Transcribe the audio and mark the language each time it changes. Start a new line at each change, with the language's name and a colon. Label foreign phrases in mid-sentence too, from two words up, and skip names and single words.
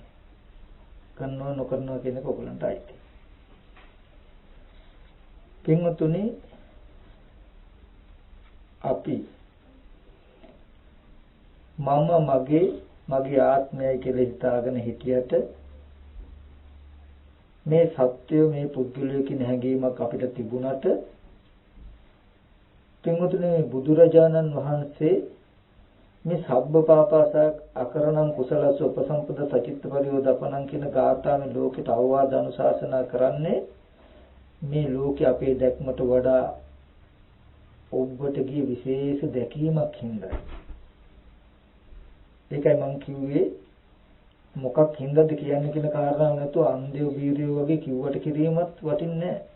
Sinhala: කරනවා නොකරනවා කියන එක ඔයගලන්ට අයිති. පින්වතුනි අපි මම මගේ ආත්මයයි කියලා හිතාගෙන හිටියට මේ සත්‍ය මේ පුද්ගලය කියන හැඟීමක් අපිට තිබුණට පින්වතුනි බුදුරජාණන් වහන්සේ මේ
Pali: සබ්බ පාපස අකරණං කුසලස උපසම්පද සචිත්ත පරියෝදපණං
Sinhala: කියන ගාථාවෙන් ලෝකෙට අවවාද අනුශාසනා කරන්නේ මේ ලෝකේ අපේ දැක්මට වඩා ඔබට ගිය විශේෂ දැකීමක් හින්දා. ඒකයි මම කිව්වේ මොකක් හින්දාද කියන්නේ කියන කාරණාව නැතුව අන්ධයෝ බීරියෝ වගේ කිව්වට කිරීමත් වටින්නේ නැහැ.